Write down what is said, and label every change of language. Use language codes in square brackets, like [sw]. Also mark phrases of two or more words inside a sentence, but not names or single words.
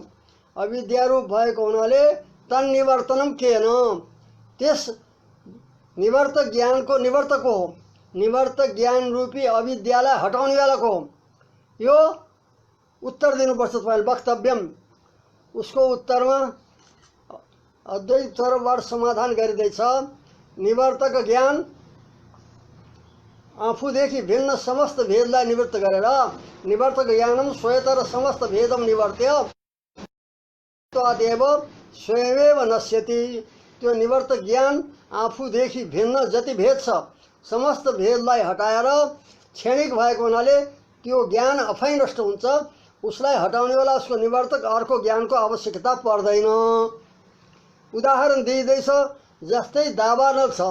[ne] अविद्या रूप भएको हुनाले [sa] तन्निवर्तनम केन [ne] त्यस निवर्तक ज्ञान को निवर्तक हो निवर्तक ज्ञान रूपी अविद्यालाई हटाउनेवालाको हो। यो उत्तर दिनुपर्छ तपाईँले वक्तव्यम। उसको उत्तरमा अद्वैत तरफबाट समाधान गरिँदैछ। निवर्तक ज्ञान आफूदेखि भिन्न समस्त भेदलाई निवृत्त गरेर [sa] निवर्तक ज्ञानम स्वयतर समस्त भेदम निवर्त्य त्वादेव स्वयमेव नश्यति। [ne] त्यो निवर्तक ज्ञान आफूदेखि भिन्न जति भेद छ समस्त भेदलाई हटाएर क्षणिक भएको हुनाले त्यो ज्ञान आफै नष्ट हुन्छ। उसलाई हटाउनेवाला उसको निवर्तक अर्को ज्ञानको आवश्यकता पर्दैन। उदाहरण दिइँदैछ, जस्तै दावानल छ।